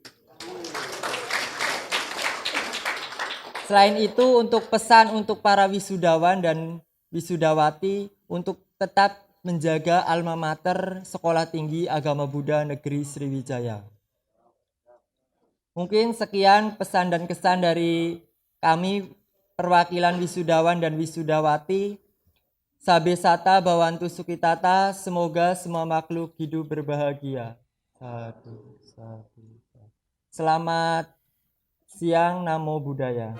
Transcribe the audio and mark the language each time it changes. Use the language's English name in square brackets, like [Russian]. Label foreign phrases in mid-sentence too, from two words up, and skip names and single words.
[Indonesian] Selain itu, untuk pesan untuk para wisudawan dan wisudawati untuk tetap menjaga [Latin] alma mater [Indonesian] Sekolah Tinggi Agama Buddha Negeri Sriwijaya. Mungkin sekian pesan dan kesan dari kami perwakilan wisudawan dan wisudawati. [Pali] Sabe sata bawantu sukitata, [Indonesian] semoga semua makhluk hidup berbahagia. Satu. Selamat siang, [Pali] Namo Buddhaya.